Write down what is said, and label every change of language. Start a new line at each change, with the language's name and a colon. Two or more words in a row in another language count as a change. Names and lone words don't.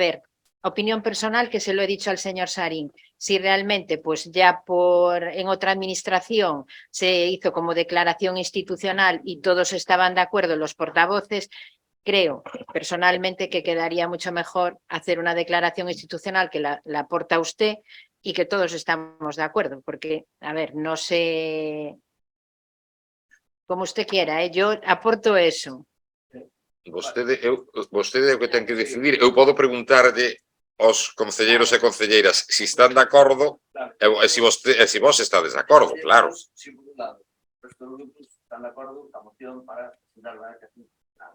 Spanish: ver, opinión personal que se lo he dicho al señor Sarín, si realmente pues ya en otra administración se hizo como declaración institucional y todos estaban de acuerdo, los portavoces, creo personalmente que quedaría mucho mejor hacer una declaración institucional que la aporta usted y que todos estamos de acuerdo, porque, a ver, no sé, como usted quiera, yo aporto eso.
Galician: Vostede é o que ten que decidir. Eu podo preguntarlle aos concelleiros e concelleiras se están de acordo e se vos estades de acordo, claro. Si, por un lado, os grupos están de acordo ca moción para presentar unha declaración institucional.